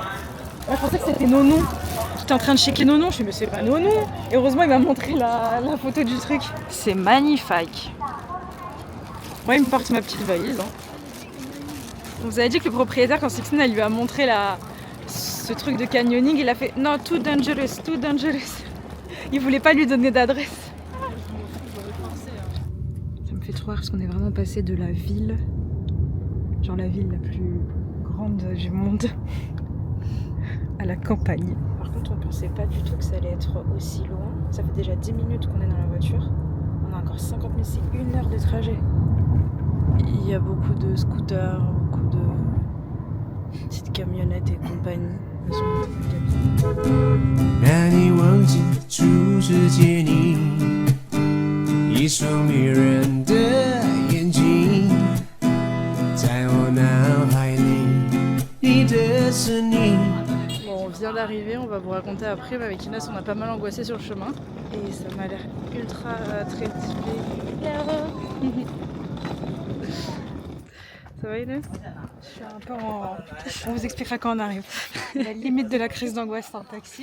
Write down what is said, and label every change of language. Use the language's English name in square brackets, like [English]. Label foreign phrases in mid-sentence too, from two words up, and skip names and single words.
[French] Moi, je pensais que c'était Nonon. J'étais en train de checker Nonon, je me suis dit, mais c'est pas Nonon. Et heureusement, il m'a montré la photo du truc. C'est magnifique. Moi, il me porte ma petite valise. Hein. On vous avait dit que le propriétaire, quand Sixine, elle lui a montré ce truc de canyoning, il a fait non, [English] too dangerous. [French] Il voulait pas lui donner d'adresse. Ça me fait trop rire parce qu'on est vraiment passé de la ville, genre la ville la plus grande du monde, à la campagne. Par contre, on pensait pas du tout que ça allait être aussi loin. Ça fait déjà 10 minutes qu'on est dans la voiture. On a encore 50 minutes, c'est 1 heure de trajet. Il y a beaucoup de scooters, beaucoup de petites camionnettes et compagnie. Elles sont [Chinese] 让你忘记初次见你，一双迷人的眼睛，在我脑海里，你的身影。 [French] Bon, on vient d'arriver, on va vous raconter après, mais avec Inès on a pas mal angoissé sur le chemin et ça m'a l'air ultra très stylé. Ça va Inès? Je suis un peu en... On vous expliquera quand on arrive. La limite de la crise d'angoisse en taxi.